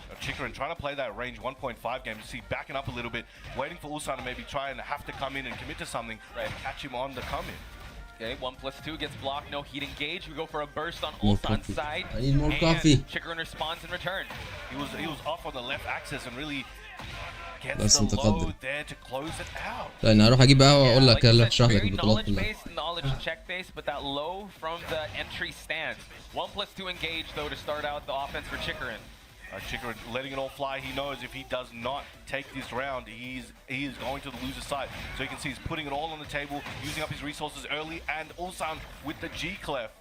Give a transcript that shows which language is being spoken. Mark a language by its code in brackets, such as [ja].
[en] Chikarin trying to play that range 1.5 game. You see, backing up a little bit, waiting for Ulsan to maybe try and have to come in and commit to something, right? Catch him on the come in. Okay, 1+2 gets blocked, no heat engage. We go for a burst on Ulsan's side. I need more coffee. Chikarin responds in return. He was off on the left axis and really gets the low there to close it out. [ar] أنا أروح أجيب قهوة وأقول لك يلا أشرح لك البطولات كلها. [en] Knowledge check based, but that low from the entry stance. 1+2 engage though to start out the offense for Chikarin. Chikarin letting it all fly. He knows if he does not take this round, he is going to lose his side. So you can see he's putting it all on the table, using up his resources early, and Ulsan with the G-clef.